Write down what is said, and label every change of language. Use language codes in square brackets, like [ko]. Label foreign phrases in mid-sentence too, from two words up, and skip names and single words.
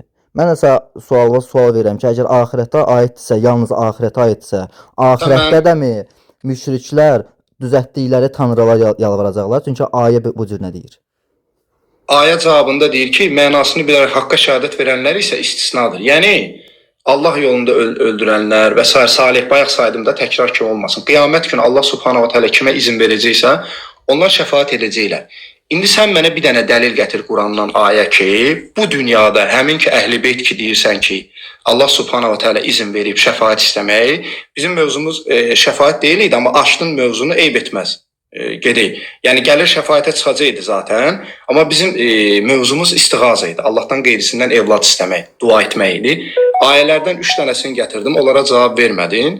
[az] Mən isə sual verirəm ki, əgər axirətə aiddirsə, yalnız axirətə aiddirsə, axirətdə də mi müşriklər düzəltdikləri tanrılara yalvaracaqlar? Çünki ayə bu cür nə deyir? Ayə cavabında deyir ki, mənasını bilərək haqqa şəhadət verənlər isə istisnadır. Yəni Allah yolunda öldürənlər və salih, bayaq saydığımda təkrar kimi olmasın. Qiyamət günü Allah [ar] سبحانه وتعالى [az] kimə izin verəcəksə, onlar şəfaət edəcəklər. İndi sən mənə bir dənə dəlil gətir Qurandan ayə ki, bu dünyada həmin ki Əhl-i-Beyt ki deyirsən ki, Allah [ar] سبحانه وتعالى [az] izin verib şəfaət istəmək, bizim mövzumuz şəfaət deyil idi, amma açdın mövzunu eyb etməz. Gedək. Yəni gəlir şəfaətə çıxacaqdı zaten, amma bizim mövzumuz istiğaza idi. Allahdan qeyrisindən evlad istəmək, dua etmək idi. Ayələrdən 3 dənəsini gətirdim, onlara cavab vermədin.